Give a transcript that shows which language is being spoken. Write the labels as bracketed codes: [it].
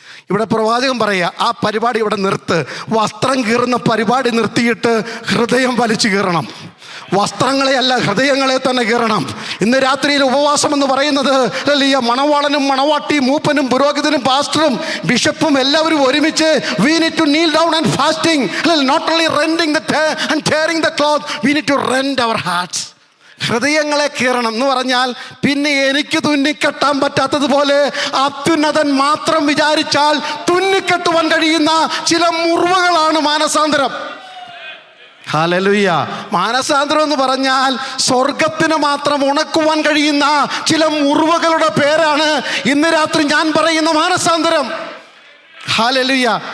[ml] ഇവിടെ പ്രവാചകൻ പറയുക, ആ പരിപാടി ഇവിടെ നിർത്ത്. വസ്ത്രം കീറുന്ന പരിപാടി നിർത്തിയിട്ട് ഹൃദയം വലിച്ചു കീറണം. വസ്ത്രങ്ങളെ അല്ല, ഹൃദയങ്ങളെ തന്നെ കീറണം. ഇന്ന് രാത്രിയിൽ ഉപവാസം എന്ന് പറയുന്നത് അല്ലീയ മണവാളനും മണവാട്ടിയും മൂപ്പനും പുരോഹിതനും പാസ്റ്ററും ബിഷപ്പും എല്ലാവരും ഒരുമിച്ച് [en] we need to kneel down and fasting. Not only rending and tearing the cloth, we need to rend our hearts. [ml] ഹൃദയങ്ങളെ കീറണം എന്ന് പറഞ്ഞാൽ പിന്നെ എനിക്ക് തുന്നിക്കെട്ടാൻ പറ്റാത്തതുപോലെ അത്യുന്നതൻ മാത്രം വിചാരിച്ചാൽ തുന്നിക്കെട്ടുവാൻ കഴിയുന്ന ചില മുറിവുകളാണ് മാനസാന്തരം. ഹല്ലേലൂയ. മാനസാന്തരം എന്ന് പറഞ്ഞാൽ സ്വർഗത്തിന് മാത്രം ഉണക്കുവാൻ കഴിയുന്ന ചില മുറിവുകളുടെ പേരാണ് ഇന്ന് രാത്രി ഞാൻ പറയുന്ന മാനസാന്തരം. ഹല്ലേലൂയ.